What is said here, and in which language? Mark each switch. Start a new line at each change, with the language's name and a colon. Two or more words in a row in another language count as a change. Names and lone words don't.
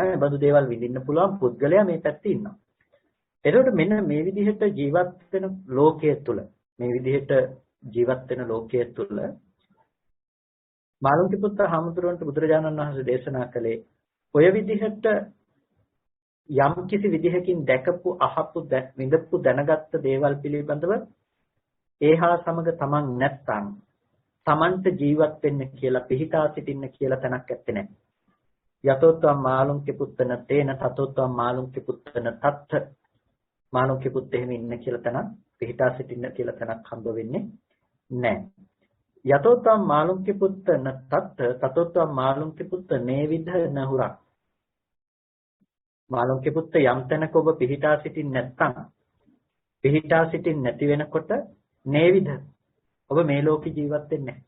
Sinhala: ඒ බඳු දේවල් විඳින්න පුළුවන් පුද්ගලයා මේ පැත්තේ ඉන්නවා. එතකොට මෙන්න මේ විදිහට ජීවත් වෙන ලෝකයේ තුල මේ විදිහට ජීවත් වෙන ලෝකයේ තුල මාළුන්ති පුත්‍ර හාමුදුරුවන්ට බුදුරජාණන් වහන්සේ දේශනා කළේ ඔය විදිහට යම් කිසි විදිහකින් දැකපු අහපු විඳපු දැනගත්ත දේවල් පිළිබඳව ඒහා සමග තමන් නැත්තම් තමන්ට ජීවත් වෙන්න කියලා පිහිටා සිටින්න කියලා තැනක් ඇත්තේ නැහැ.
Pali: යතෝත්වම් මාළුන්ති පුත්තන තේන තතෝත්වම් මාළුන්ති පුත්තන තත්ත මාළුන්ති පුත්
Sinhala: එහෙම ඉන්න කියලා තැනක් පිහිටා සිටින්න කියලා තැනක් හම්බ වෙන්නේ නැහැ.
Pali: යතෝත්වම් මාළුන්ති පුත්තන තත්ත තතෝත්වම් මාළුන්ති පුත්ත නේවිධ නහුරක් මාළුන්ති පුත්ත
Sinhala: යම් තැනක ඔබ පිහිටා සිටින් නැත්නම් පිහිටා සිටින් නැති වෙනකොට නේවිධ ඔබ මේ ලෝකේ ජීවත් වෙන්නේ නැහැ.